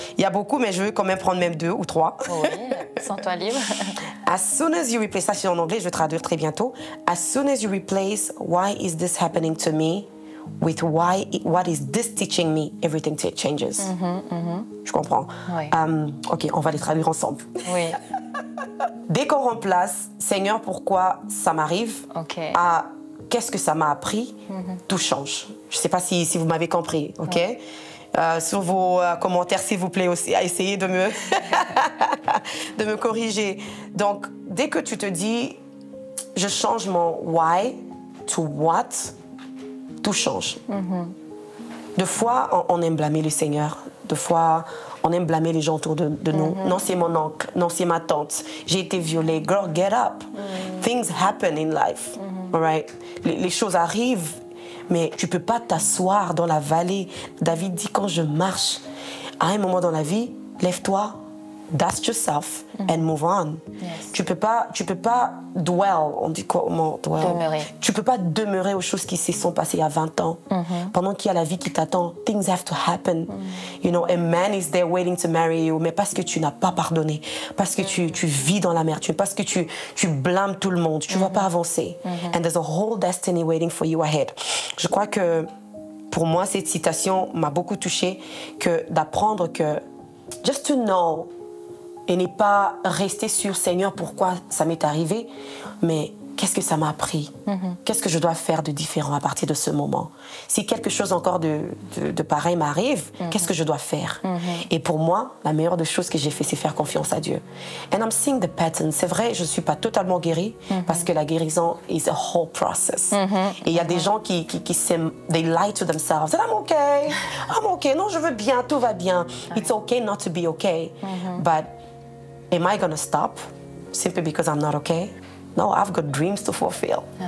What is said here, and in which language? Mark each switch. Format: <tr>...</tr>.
<fr>Il y a beaucoup, mais je veux quand même prendre même 2 ou 3. Oui, sens-toi libre.</fr> <en>As soon as you replace,</en> <fr>ça c'est en anglais, je vais traduire très bientôt.</fr> <en>As soon as you replace, why is this happening to me, with what is this teaching me, everything changes.</en> <fr>Je comprends. Ok, on va les traduire ensemble. Dès qu'on remplace, Seigneur, pourquoi ça m'arrive, à qu'est-ce que ça m'a appris, tout change. Je ne sais pas si vous m'avez compris, ok? Sur vos commentaires, s'il vous plaît, aussi, essayez de me, de me corriger. Donc, dès que tu te dis, je change mon</fr> <en>why to what,</en> <fr>tout change. Des fois, on aime blâmer le Seigneur. Des fois, on aime blâmer les gens autour de nous. Non, c'est mon oncle. Non, c'est ma tante. J'ai été violée.</fr> <en>Girl, get up. Things happen in life. All right?</en> <fr>Les choses arrivent, mais tu ne peux pas t'asseoir dans la vallée. David dit, quand je marche, à un moment dans la vie, lève-toi,</fr> <en>dust yourself and move on. Yes.</en> <fr>Tu peux pas dwell, on dit comment dwell? Demeurer. Tu peux pas demeurer aux choses qui se sont passées il y a 20 ans. Pendant qu'il y a la vie qui t'attend,</fr> <en>things have to happen. You know, a man is there waiting to marry you,</en> <fr>mais parce que tu n'as pas pardonné, parce que tu vis dans l'amertume, parce que tu blâmes tout le monde, tu vas pas avancer.</fr> <en>And there's a whole destiny waiting for you ahead.</en> <fr>Je crois que pour moi, cette citation m'a beaucoup touchée, que d'apprendre que</fr> <en>just to know</en> <fr>et n'est pas rester sur Seigneur, pourquoi ça m'est arrivé, mais qu'est-ce que ça m'a appris? Qu'est-ce que je dois faire de différent à partir de ce moment? Si quelque chose encore de pareil m'arrive, qu'est-ce que je dois faire? Et pour moi, la meilleure des choses que j'ai fait, c'est faire confiance à Dieu.</fr> <en>And I'm seeing the pattern.</en> <fr>C'est vrai, je ne suis pas totalement guérie, parce que la guérison</fr> <en>is a whole process.</en> <fr>Et il y a des gens qui</fr> <en>they lie to themselves. I'm okay,</en> <fr>non, je veux bien, tout va bien.</fr> <en>It's okay not to be okay. But am I going to stop simply because I'm not okay? No, I've got dreams to fulfill.</en>